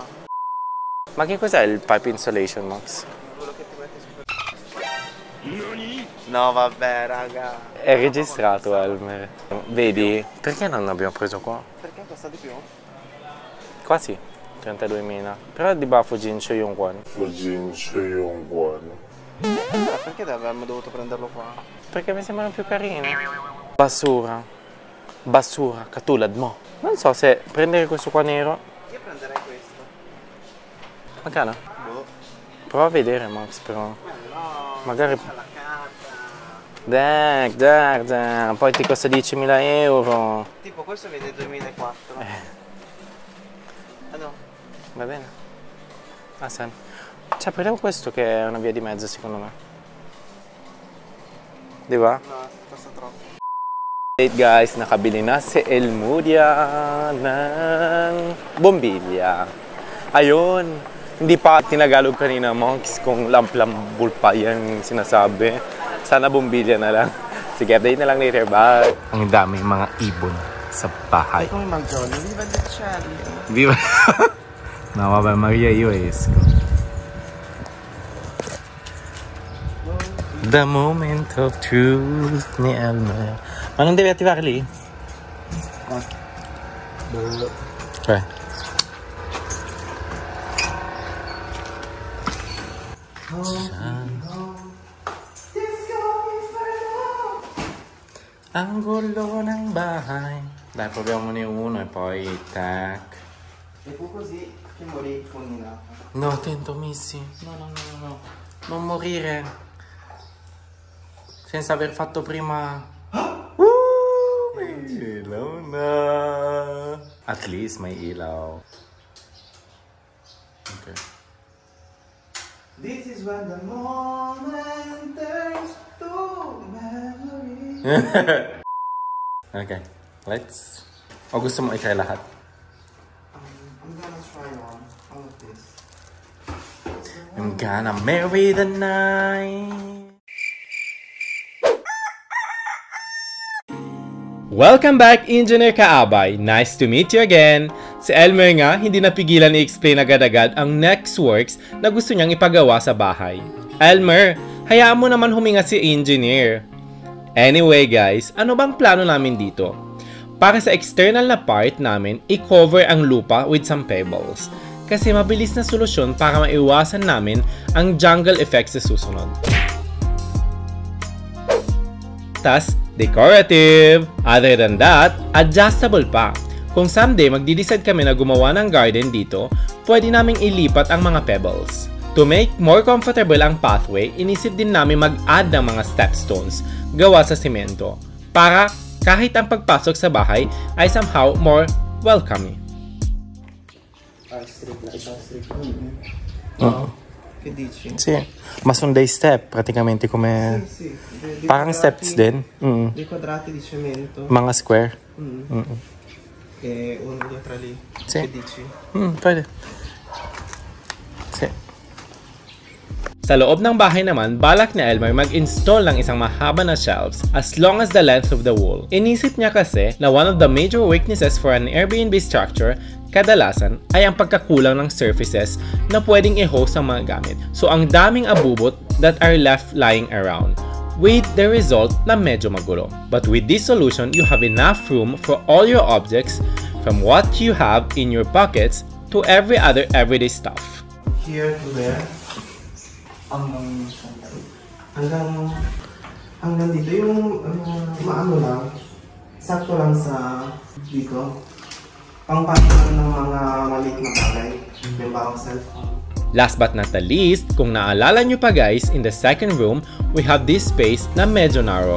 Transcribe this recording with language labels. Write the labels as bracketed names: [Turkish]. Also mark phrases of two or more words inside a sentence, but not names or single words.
[Italian] Ma che cos'è il [English] pipe insulation, [Italian] Max? Quello che ti metti su. No, vabbè, raga. È registrato, Elmer. Vedi? Perché non l'abbiamo preso qua? Perché costa di più? Qua sì, [Filipino] 32.000. Però di ba Fujincho yung one. [Italian] Allora, perché avremmo dovuto prenderlo qua? Perché mi sembrano più carini. [Filipino] Basura. Basura, katulad mo. [Italian] Non so se prendere questo qua nero. Io prenderei questo. [Filipino] Magkano? [Italian] Boh. Prova a vedere, Max, però. No, Magari... la carta. Dai, poi ti costa 10.000 euro. Tipo questo viene 2004. Ah no. Va bene. Ah, sì. Cioè, prendiamo questo che è una via di mezzo, secondo me. [Filipino] Di ba? [Italian] No, costa troppo. [English] Hey guys, [Filipino] nakabili na si Elmudia ng bombilya. Ayun. Hindi pa tinagalog kanina, monks, kung lamp-lambul pa yan sinasabi. Sana bombilya na lang. Sige, update na lang later. [English] Bye! [Filipino] Ang dami mga ibon sa bahay. [Italian] Come mangiano? Viva gli uccelli! Viva! No, vabbè, Maria, io esco. [English] The moment of truth [Filipino] ni Elmer. [Italian] Ma non devi attivare lì? Ok. [Filipino] Ang gulo ng bahay. [Italian] Dai, proviamone uno e poi tac. E fu così che morì fulminato. No, attento, Missy. No. Non morire. Senza aver fatto prima... [Filipino] Ilaw na. [English] At least [Filipino] may ilaw. [English] Okay. This is when the moment turns to memory. Okay, let's... [Filipino] O gusto mo i-try lahat? [English] I'm gonna try on all of this. I'm gonna marry the night. Welcome back, Engineer Kaabay! Nice to meet you again! [Filipino] Si Elmer nga, hindi napigilan i-explain agad-agad ang next works na gusto niyang ipagawa sa bahay. Elmer, hayaan mo naman huminga si Engineer. [English] Anyway guys, [Filipino] ano bang plano namin dito? Para sa external na part namin, i-cover ang lupa [English] with some pebbles. [Filipino] Kasi mabilis na solusyon para maiwasan namin ang [English] jungle effect [Filipino] sa susunod. [English] Tas, decorative! Other than that, adjustable pa. [Filipino] Kung someday magdi-decide kami na gumawa ng garden dito, pwede naming ilipat ang mga pebbles. [English] To make more comfortable [Filipino] ang pathway, inisip din namin mag-add ng mga stepstones gawa sa simento para kahit ang pagpasok sa bahay ay [English] somehow more welcoming. [Italian] Sì, ma sono dei step praticamente come Sì, [Filipino] parang steps din. [Italian] Dei quadrati di cemento. [Filipino] Mga square. [Italian] E uno dietro lì. Sì. Che dici? [Filipino] Pwede. Sì. Sa loob ng bahay naman, balak ni Elmer mag-install ng isang mahaba na shelves [English] as long as the length of the wall. [Filipino] Inisip niya kasi na [English] one of the major weaknesses for an Airbnb structure [Filipino] kadalasan ay ang pagkakulang ng surfaces na pwedeng i-host ang mga gamit. So ang daming abubot [English] that are left lying around, with the result [Filipino] na medyo magulo. [English] But with this solution, you have enough room for all your objects, from what you have in your pockets to every other everyday stuff. Here to there. [Filipino] Hanggang dito yung maano lang, sakto lang sa dito. Pangpasok ng mga maliit na bagay, yung bawang cellphone. [English] Last but not the least, [Filipino] kung naalala nyo pa guys, [English] in the second room, we have this space [Filipino] na medyo [English] narrow.